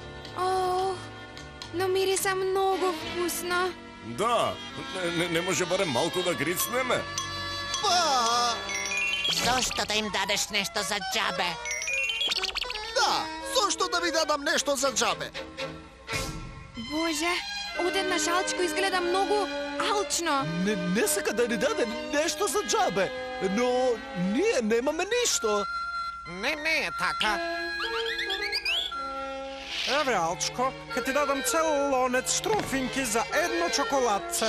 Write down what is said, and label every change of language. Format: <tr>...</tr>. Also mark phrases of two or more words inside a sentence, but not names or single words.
<mk>Но мириса много вкусно. Да, не може барем малко да грицнеме? Pa... Зашто да им дадеш нешто за џабе? Да, зашто да ми дадам нешто за џабе? Боже, одеднаш Алчко изгледа многу алчно. Не сака да ни даде нешто за џабе, но ние немаме ништо. Не е така. Еве, Алчко, ке ти дадам цел лонец штруфинки за едно чоколадце.</mk>